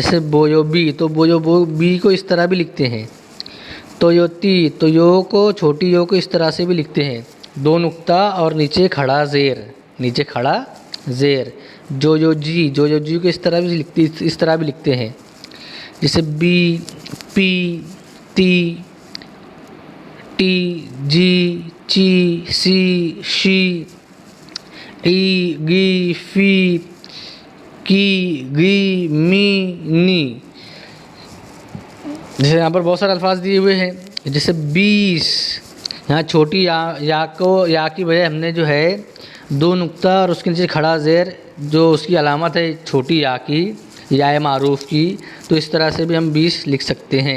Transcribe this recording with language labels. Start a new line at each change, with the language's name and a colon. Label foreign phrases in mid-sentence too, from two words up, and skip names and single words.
Hindi: जैसे बोयो बी, तो बोयो बी को इस तरह भी लिखते हैं। तोयोती, तो यो को, छोटी यो को इस तरह से भी लिखते हैं, दो नुक्ता और नीचे खड़ा ज़ेर, नीचे खड़ा ज़ेर। जोयो जी को इस तरह भी लिखते हैं। जैसे बी, पी, ती, टी, जी, ची, सी, शी, ई, गी, फी, की, गी, मी, नी। जैसे यहाँ पर बहुत सारे अल्फाज दिए हुए हैं। जैसे 20 यहाँ छोटी या की बजाय हमने जो है 2 नुक्ता और उसके नीचे खड़ा ज़ेर जो उसकी अलामत है छोटी या की, या मारूफ़ की, तो इस तरह से भी हम 20 लिख सकते हैं।